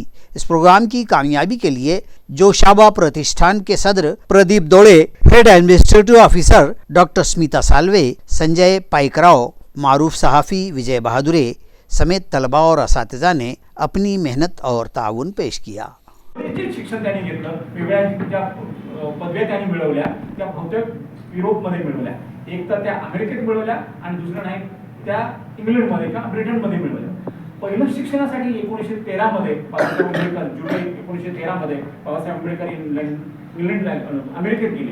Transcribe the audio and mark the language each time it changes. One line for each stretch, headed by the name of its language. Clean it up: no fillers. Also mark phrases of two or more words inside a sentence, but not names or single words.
Urdu: اس پروگرام کی کامیابی کے لیے جوشابا پرتشٹھان کے صدر پردیپ دوڑے، ہیڈ ایڈمنسٹریٹو آفیسر ڈاکٹر سمیتا سالوے، سنجے پائکراؤ، معروف صحافی وجے بہادرے سمیت طلباء اور اساتذہ نے اپنی محنت اور تعاون پیش کیا۔
Marathi: शिक्षण त्यांनी घेतलं, वेगळ्या ज्या पदव्या त्यांनी मिळवल्या त्या बहुतेक युरोपमध्ये मिळवल्या, एक तर त्या अमेरिकेत मिळवल्या आणि दुसरं नाही त्या इंग्लंडमध्ये किंवा ब्रिटनमध्ये मिळवल्या। पहिलं शिक्षणासाठी 1913 मध्ये बाबासाहेब आंबेडकर जुलै 1913 मध्ये बाबासाहेब आंबेडकर इंग्लंडला अमेरिकेत गेले।